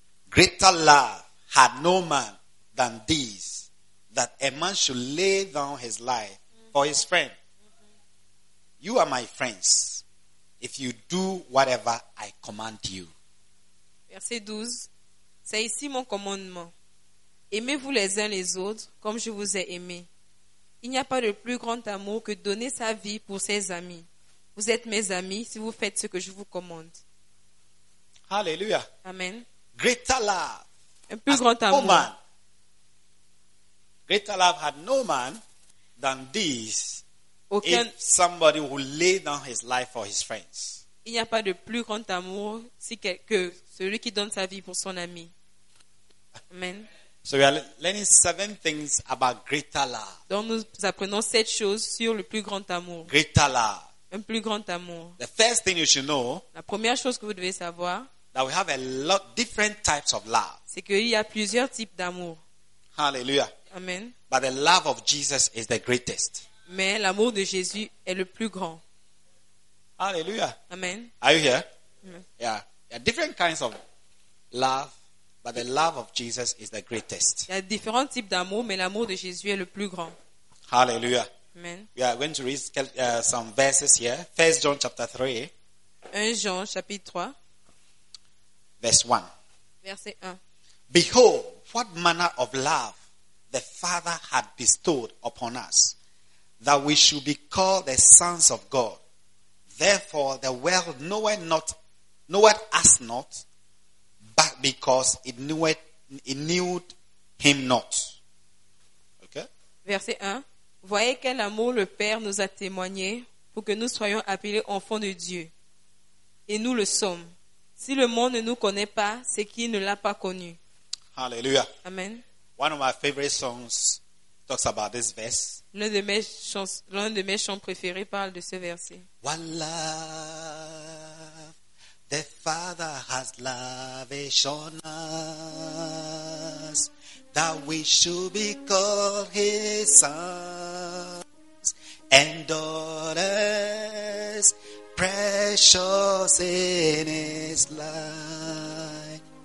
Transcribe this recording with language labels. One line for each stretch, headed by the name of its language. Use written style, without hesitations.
English: Greater love had no man than this, that a man should lay down his life for his friend. You are my friends, if you do whatever I command you.
French: Verset 12, c'est ici mon commandement. Aimez-vous les uns les autres comme je vous ai aimés. Il n'y a pas de plus grand amour que donner sa vie pour ses amis. Vous êtes mes amis si vous faites ce que je vous commande. Alléluia. Amen.
English: Greater love.
French: Un plus grand amour.
English: No man. Greater love had no man than this.
French: Aucun...
English: If somebody would lay down his life for his friends.
French: Il n'y a pas de plus grand amour que celui qui donne sa vie pour son ami. Amen.
English: So we are learning 7 things about greater love.
French: Donc nous apprenons 7 choses sur le plus grand amour.
English: Greater love.
French: Un plus grand amour.
English: The first thing you should know.
French: La première chose que vous devez savoir.
English: That we have a lot different types of love.
French: C'est qu'il y a plusieurs types d'amour. Hallelujah. Amen.
English: But the love of Jesus is the greatest.
French: Mais l'amour de Jésus est le plus grand. Hallelujah. Amen.
English: Are you here? Mm-hmm. Yeah. There are different kinds of love, but the love of Jesus is the greatest.
French: Il y a différents types d'amour, mais l'amour de Jésus est le plus grand. Hallelujah. Amen.
English: We are going to read some verses here. 1 John chapter 3.
French: 1 Jean chapitre 3.
English: Verse 1.
French: Verset 1.
English: Behold, what manner of love the Father had bestowed upon us, that we should be called the sons of God. Therefore, the world knoweth us not, but because it knew him not. Okay?
French: Verset 1. Voyez quel amour le Père nous a témoigné pour que nous soyons appelés enfants de Dieu. Et nous le sommes. Si le monde ne nous connaît pas, c'est qu'il ne l'a pas connu. Alléluia. Amen.
English: One of my favorite songs talks about this verse.
French: L'un de mes chants préférés parle de ce verset.
English: One love, the Father has lavished on us, that we should be called His sons and daughters, precious in His light.